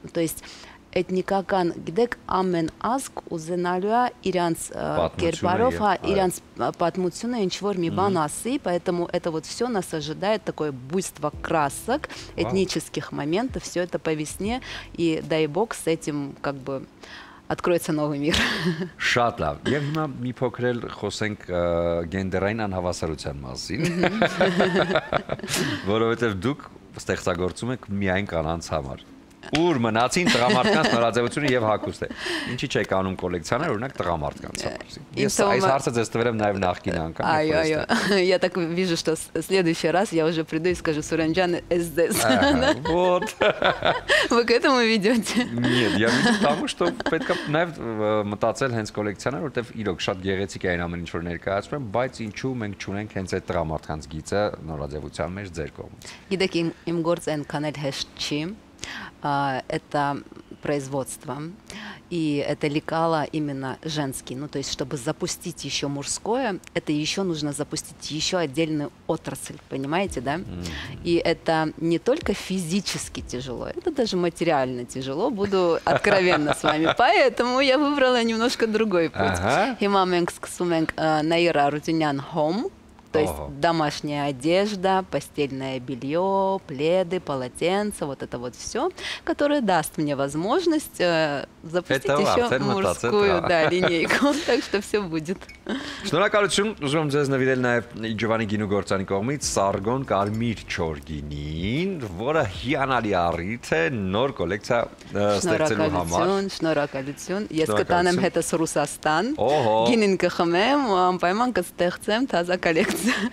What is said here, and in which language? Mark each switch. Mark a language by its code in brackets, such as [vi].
[ru] То есть [hy] Էթնիկական գիտեք ամեն ազգ ուզենալու է իրանց կերպարով, իրանց պատմությունը ինչ-որ մի բան ասի, [ru] поэтому это вот все нас ожидает, такое буйство красок, этнических моментов, все это по весне, и дай бог с этим как бы откроется новый мир. [hy] Շատ լավ։ Եվ հիմա մի փոքր էլ խոսենք գենդերային անհավասարության մասին, որովհետև դուք ստեղծագործում եք միայն կանանց համար։ Ուր մնացին տղամարդկանց նորաձևությունը եւ հագուստը։ Ինչի՞ չեք անում կոլեկցիաներ, օրինակ տղամարդկանց համար։ Ես այս հարցը ձեզ տվերեմ նաեւ նախկին անգամ։ Այո, [ru] я так вижу, что в следующий раз я уже приду и скажу Суранджан СДС. Вот. Вы к этому ведете? Нет, я веду к тому, что [hy] պետք է նաեւ մտածել հենց կոլեկցիաներ, որտեվ իրոք շատ գեղեցիկ է այն ամեն ինչ որ ներկայացնում եմ, բայց ինչու մենք չունենք հենց այդ տղամարդկանց գիծը նորաձևության մեջ ձեր կողմից։ Գիտեք, իմ գործը այնքան էլ հեշտ չի։ [ru] Это производство, и это лекало именно женский. Ну, то есть, чтобы запустить еще мужское, это еще нужно запустить еще отдельную отрасль, понимаете, да? И это не только физически тяжело, это даже материально тяжело, буду откровенна с вами. Поэтому я выбрала немножко другой путь. Химаменгск суменг наира рутинян хом. То есть домашняя одежда, постельное белье, пледы, полотенца, вот это вот все, которое даст мне возможность запустить еще мужскую линейку. Так что все будет. [hy] Շնորհակալություն, ուզում եմ ձեզ նվիրել նաև Ջովանի գինուգործանի կողմից Սարգոն կարմիր չոր գինին, որը հիանալի առիթ է նոր կոլեկցիա ստեղծելու համար։ Շնորհակալություն, ես կտանեմ հետս Ռուսաստան, գինին կխմեմ, անպայման կստեղծեմ թազա կոլեկցիա։